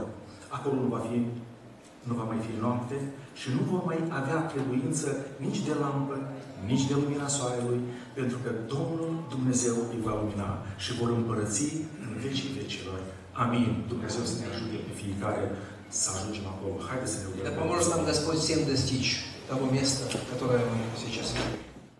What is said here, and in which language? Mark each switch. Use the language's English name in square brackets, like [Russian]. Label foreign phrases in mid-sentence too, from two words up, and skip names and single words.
[Romanian] Acolo nu va mai fi noapte și nu vor mai avea trebuință nici de lampă, nici de lumina soarelui, pentru că Domnul Dumnezeu îi va lumina și vor împărăți în vecii vecilor. Amin. Dumnezeu să ne ajute pe fiecare să ajungem acolo. Haideți să ne rugăm. [Russian] Да поможет нам Господь всем достичь того места, которое мы сейчас видим.